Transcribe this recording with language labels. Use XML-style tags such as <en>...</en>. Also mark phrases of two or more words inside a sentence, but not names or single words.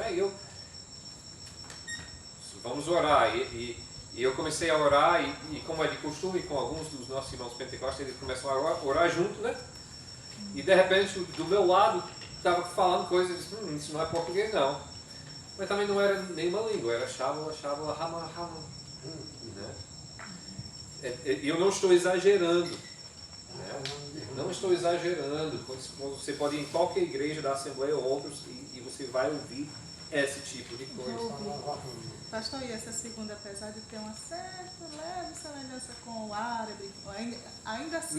<pt>E vamos orar. E eu comecei a orar e como é de costume com alguns dos nossos irmãos pentecostais, eles começam a orar junto, né? E de repente do meu lado estava falando coisas, isso não é português não. Mas também não era nenhuma língua, era shabala, shabala, hama, hama. Né? Eu não estou exagerando. Né? Não estou exagerando. Você pode ir em qualquer igreja da Assembleia ou outros e você vai ouvir esse tipo de coisa. Pastor, e essa segunda, apesar de ter uma certa leve semelhança com o árabe, ainda assim</pt>